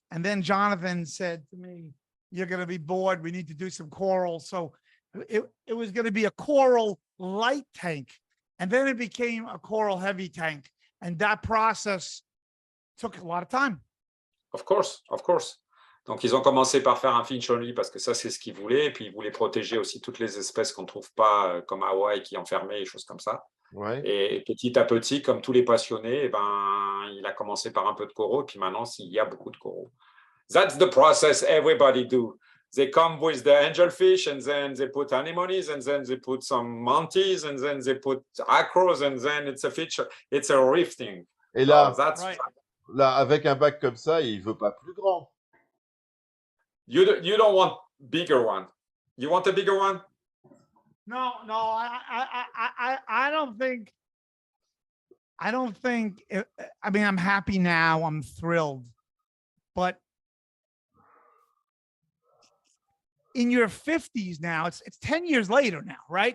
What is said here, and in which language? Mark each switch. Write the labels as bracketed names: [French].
[English] And then Jonathan said to me, "You're going to be bored. We need to do some coral." So it was going to be a coral light tank. And then it became a coral heavy tank. And that process took a lot of time. Of course, of course. [French] Donc, ils ont commencé par faire un finch only parce que ça, c'est ce qu'ils voulaient. Et puis, ils voulaient protéger aussi toutes les espèces qu'on ne trouve pas, comme Hawaï qui est enfermé, et choses comme ça. Ouais. Et petit à petit, comme tous les passionnés, il a commencé par un peu de coraux. Et puis maintenant, il y a beaucoup de coraux. [English] That's the process everybody do. They come with the angelfish, and then they put anemones, and then they put some mantis, and then they put acros, and then it's a feature. It's a reef thing. [French] Et là, là, avec un bac comme ça, il veut pas plus grand. [English] You don't want bigger one. You want a bigger one? No, I don't think. I mean, I'm happy now. I'm thrilled, but in your 50s now, it's 10 years later now, right?